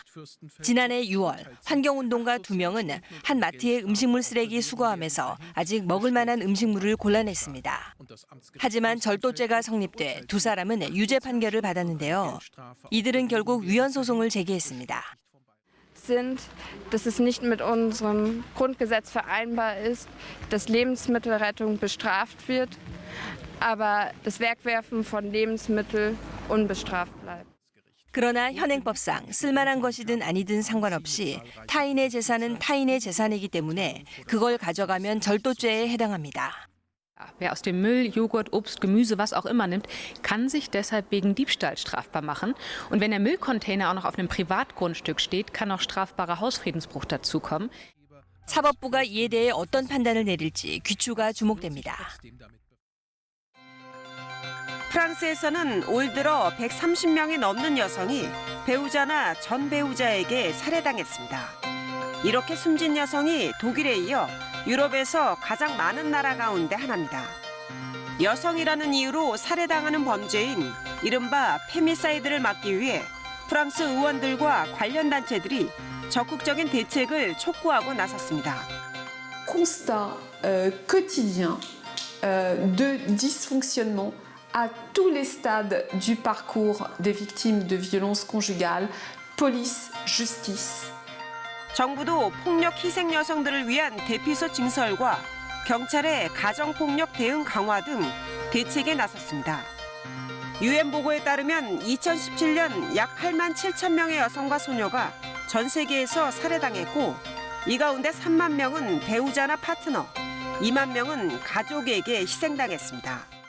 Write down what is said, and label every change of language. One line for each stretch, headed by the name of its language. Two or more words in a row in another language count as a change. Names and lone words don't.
Korean: 지난해 6월 환경운동가 2명은 한 마트의 음식물 쓰레기 수거함에서 아직 먹을 만한 음식물을 골라냈습니다. 하지만 절도죄가 성립돼 두 사람은 유죄 판결을 받았는데요. 이들은 결국 위헌 소송을 제기했습니다.
German: dass es nicht mit unserem Grundgesetz vereinbar ist, dass Lebensmittelrettung bestraft wird, aber das Wegwerfen von Lebensmitteln unbestraft bleibt.
Korean: 그러나 현행법상 쓸만한 것이든 아니든 상관없이 타인의 재산은 타인의 재산이기 때문에 그걸 가져가면 절도죄에 해당합니다.
German: Wer aus dem Müll, Joghurt, Obst, Gemüse, was auch immer nimmt, kann sich deshalb wegen Diebstahl strafbar machen. Und wenn der Müllcontainer auch noch auf einem Privatgrundstück steht, kann auch strafbarer Hausfriedensbruch dazukommen.
Korean: 사법부가 이에 대해 어떤 판단을 내릴지 귀추가 주목됩니다. 프랑스에서는 올 들어 130명이 넘는 여성이 배우자나 전 배우자에게 살해당했습니다. 이렇게 숨진 여성이 독일에 이어 유럽에서 가장 많은 나라 가운데 하나입니다. 여성이라는 이유로 살해당하는 범죄인 이른바 페미사이드를 막기 위해 프랑스 의원들과 관련 단체들이 적극적인 대책을 촉구하고 나섰습니다.
French: Constat quotidien de dysfonctionnement à tous les stades du parcours des victimes de violences conjugales, police, justice.
Korean: 정부도 폭력 희생 여성들을 위한 대피소 증설과 경찰의 가정폭력 대응 강화 등 대책에 나섰습니다. 유엔 보고에 따르면 2017년 약 8만 7천 명의 여성과 소녀가 전 세계에서 살해당했고 이 가운데 3만 명은 배우자나 파트너, 2만 명은 가족에게 희생당했습니다.